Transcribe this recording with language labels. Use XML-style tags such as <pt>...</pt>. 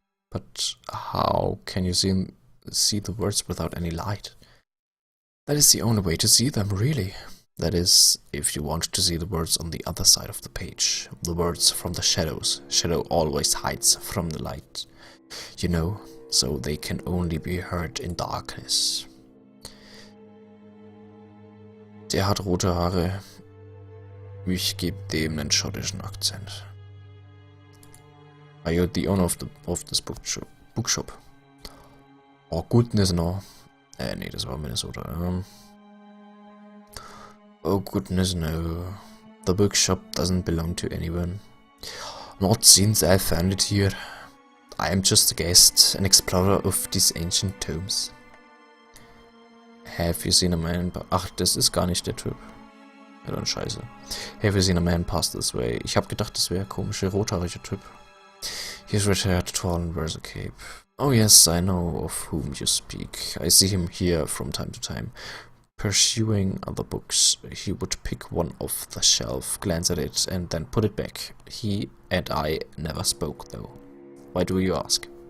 <en>But how can you see the words without any light? That is the only way to see them, really. That is, if you want to see the words on the other side of the page. The words from the shadows. Shadow always hides from the light. You know, so they can only be heard in darkness.</en> <de>Der hat rote Haare. Ich gebe dem einen schottischen Akzent.</de> <en>Are you the owner of this bookshop? Oh, goodness no.</en> <de>Nee, das war Minnesota.</de> <en>Oh, goodness no. The bookshop doesn't belong to anyone. Not since I found it here. I am just a guest, an explorer of these ancient tomes. Have you seen a man...</en> <de>Ach, das ist gar nicht der Typ. Ja, dann scheiße.</de> <en>Have you seen a man pass this way?</en> <de>Ich hab gedacht, das wäre ein komischer, rothaariger Typ.</de> <en>He's red-haired, tall and wears a cape. Oh yes, I know of whom you speak. I see him here from time to time. Pursuing other books, he would pick one off the shelf, glance at it, and then put it back. He and I never spoke, though. Why do you ask?</en>